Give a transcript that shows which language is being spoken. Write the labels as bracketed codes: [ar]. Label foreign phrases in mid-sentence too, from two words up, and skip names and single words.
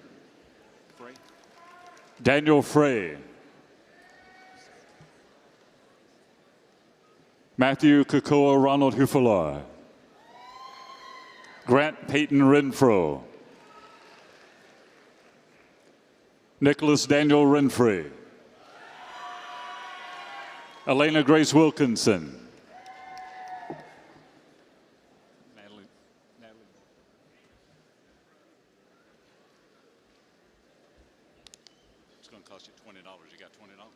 [en] Daniel Frey. Matthew Kakoa Ronald Hufala. Grant Peyton Renfro. Nicholas Daniel Renfrey. Elena Grace Wilkinson. It's going to cost you $20. You got $20?